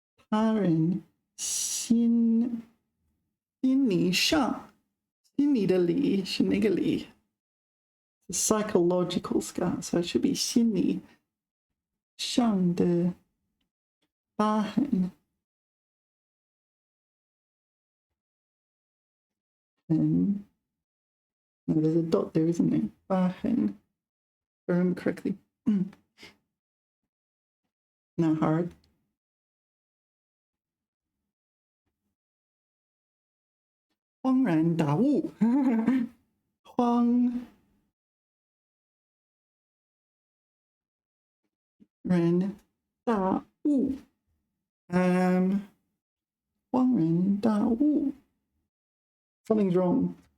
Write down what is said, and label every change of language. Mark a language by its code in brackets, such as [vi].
[zh] 他人心理上，心理的理是哪个理 ？ [en] psychological scar， [zh] so it should be 心理上的疤痕。 [en] 痕 No, there's a dot there, isn't there? 疤痕 If I remember correctly. [zh] 男孩恍然大悟恍然大悟恍然大悟 [en] Something's wrong.